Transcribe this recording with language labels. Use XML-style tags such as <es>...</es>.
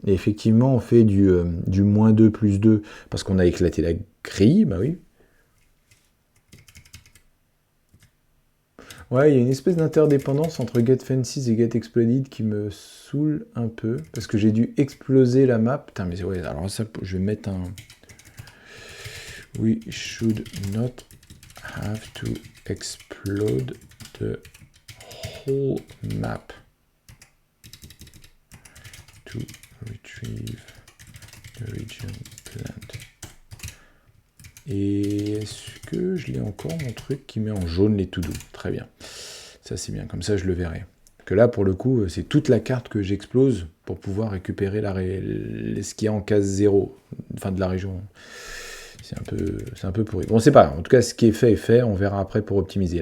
<fr>Et effectivement, on fait du -2 plus 2 parce qu'on a éclaté la grille. Bah oui. Ouais, il y a une espèce d'interdépendance entre get fences et get exploded qui me saoule un peu. Parce que j'ai dû exploser la map. Putain, mais ouais, alors ça, je vais mettre un...</fr> <en>We should not have to explode the whole map to retrieve the region plant.</en> <fr>Et est-ce que je l'ai encore, mon truc qui met en jaune les to-do? Très bien. Ça, c'est bien. Comme ça, je le verrai. Que là, pour le coup, c'est toute la carte que j'explose pour pouvoir récupérer ce qu'il y a en case 0, enfin de la région. C'est un peu pourri. Bon, c'est pas grave. En tout cas, ce qui est fait est fait. On verra après pour optimiser.</fr>